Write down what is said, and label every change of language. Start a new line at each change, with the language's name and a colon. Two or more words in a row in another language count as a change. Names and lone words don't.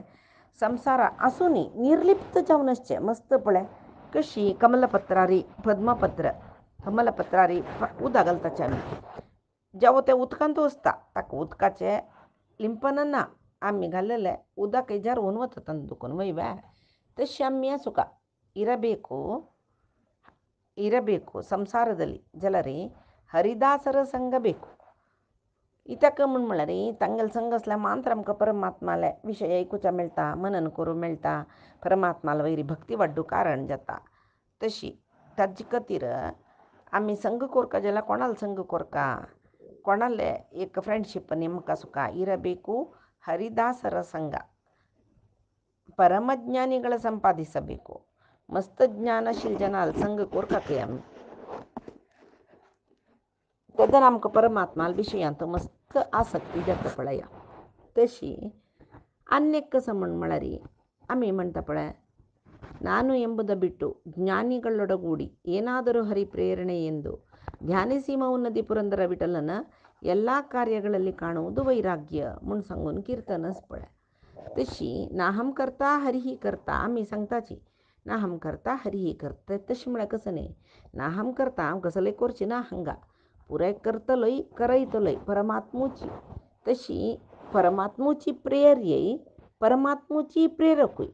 Konkani: संवसारा आसुनी निर्लिप्त जावन आसचें. मस्त पळय कशी कमलपत्रारी पद्मपत्र कमलपत्रारी उदक घालताचे आमी जेवो ते उदकांतू आसता ताका उदकाचें लिंपन ना. आमी घाल्लेलें उदक हेज्यार होवन वता तांत दुखून वय तशी आमी
Kannada: ಸುಖ ಇರಬೇಕು ಸಂಸಾರದಲ್ಲಿ ಜಲರಿ ಹರಿದಾಸರ ಸಂಘ ಬೇಕು.
Konkani: इतक म्हळ्यार तांगेलो संघ असल्या मात्र आमकां परमात्माले विशय ऐकुचा मेळटा, मनन करूं मेळटा, परमात्माला वयरी भक्ती वाडूं कारण जाता. तशी ताजे खातीर आमी संघ कोरका जाल्यार कोणालो संघ कोरका, कोणाले एक फ्रेंडशीप नेमका
Kannada: ಸುಖ ಇರಬೇಕು. ಹರಿದಾಸರ ಸಂಘ ಪರಮಜ್ಞಾನಿಗಳ ಸಂಪಾದಿಸಬೇಕು.
Konkani: मस्त ज्ञानशील जनाल संग कोरका के आम्ही तेदन आमकां परमात्मा विशयांत मस्त आसक्ती जाता पळया. तशी अन्यक कसं म्हळ्यार आम्ही म्हणता पळय,
Kannada: ನಾನು ಎಂಬುದ ಬಿಟ್ಟು ಜ್ಞಾನಿಗಳೊಡಗೂಡಿ ಏನಾದರೂ ಹರಿಪ್ರೇರಣೆ ಎಂದು ಧ್ಯಾನಿಸಿ ಮೌನ್ನದಿ ಪುರಂದರ ವಿಠಲನ ಎಲ್ಲ ಕಾರ್ಯಗಳಲ್ಲಿ ಕಾಣುವುದು
Konkani: वैराग्य म्हणून सांगून कीर्तनच पळय. तशी नाहम करता हरिही करता आम्ही सांगताची नाहम करता हरिही करता तशी म्हळ्यार कसं नाही, नाहम करता कसले कोरची ना हंगा पुराय करतलोय करयतलोय परमात्मूची. तशी परमात्मूची प्रेर्यय परमात्मूची प्रेरकूय.